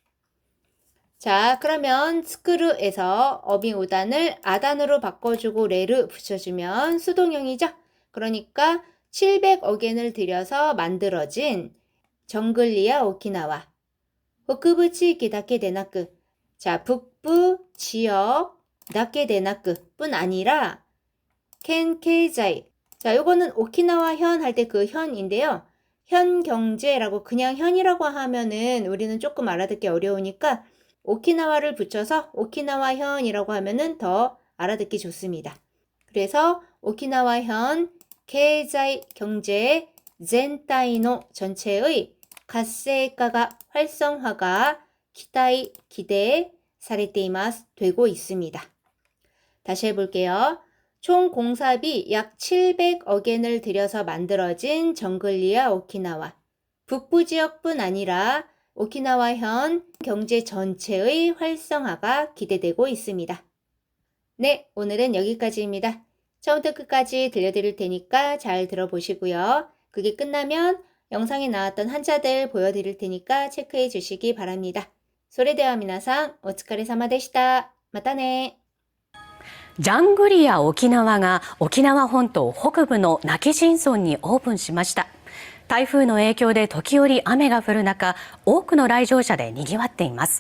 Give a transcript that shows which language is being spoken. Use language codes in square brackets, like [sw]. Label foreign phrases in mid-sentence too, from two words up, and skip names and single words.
[ko] 자, 그러면 스크루에서 어빙 오단을 아단으로 바꿔주고 레를 붙여주면 수동형이죠. 그러니까 700억 엔을 들여서 만들어진 정글리아 오키나와 북부 지역 [ja] だけでなく, [ko] 자, 북부 지역 [ja] だけでなく [ko] 뿐 아니라 켄 経済, 자, 요거는 오키나와 현 할 때 그 현인데요. 현 경제라고 그냥 현이라고 하면은 우리는 조금 알아듣기 어려우니까 오키나와를 붙여서 오키나와 현이라고 하면은 더 알아듣기 좋습니다. 그래서 오키나와 현 経済 경제 전체의 전체의 活性化가 활성화가 기대 [ja] されています [ko] 되고 있습니다. 다시 해볼게요. 총 공사비 약 700억 엔을 들여서 만들어진 정글리아 오키나와 북부 지역뿐 아니라 오키나와현 경제 전체의 활성화가 기대되고 있습니다. 네, 오늘은 여기까지입니다. 처음부터 끝까지 들려드릴 테니까 잘 들어보시고요. 그게 끝나면 영상에 나왔던 한자들 보여드릴 테니까 체크해 주시기 바랍니다. [ja] それでは皆さん、お疲れ様でした。またね。ジャングリア沖縄が沖縄本島北部の今帰仁村にオープンしました。台風の影響で時折雨が降る中、多くの来場者で賑わっています。